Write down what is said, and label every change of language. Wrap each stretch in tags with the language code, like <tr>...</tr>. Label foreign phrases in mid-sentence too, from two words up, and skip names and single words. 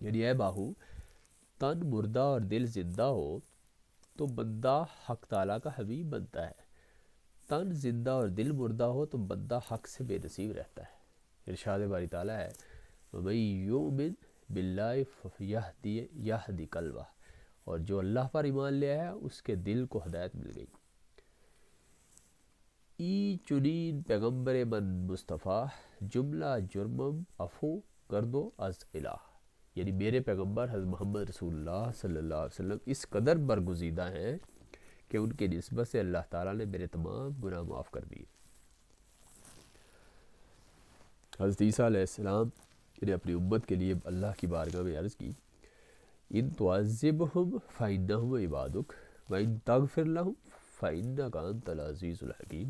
<ur>یعنی اے باہو، تن مردہ اور دل زندہ ہو تو بندہ حق تعالیٰ کا حبیب بنتا ہے، تن زندہ اور دل مردہ ہو تو بندہ حق سے بے نصیب رہتا ہے۔ ارشاد باری تعالیٰ ہے،</ur> <ar>وَمَن یُؤْمِن بِاللَّهِ یہدی قلبہ،</ar> <ur>اور جو اللہ پر ایمان لے آیا اس کے دل کو ہدایت مل گئی۔</ur> <fa>ای چنین پیغمبر من مصطفیٰ، جملہ جرمم عفو کردو از الہ۔</fa> <ur>یعنی میرے پیغمبر حضرت محمد رسول اللہ صلی اللہ علیہ وسلم اس قدر برگزیدہ ہیں کہ ان کی نسبت سے اللہ تعالیٰ نے میرے تمام گناہ معاف کر دیے۔ حضرت عیسیٰ علیہ السلام نے اپنی امت کے لیے اللہ کی بارگاہ میں عرض کی،</ur> <ar>ان تعذبہم فإنہم عبادک وإن تغفر لہم فإنک انت العزیز الحکیم۔</ar>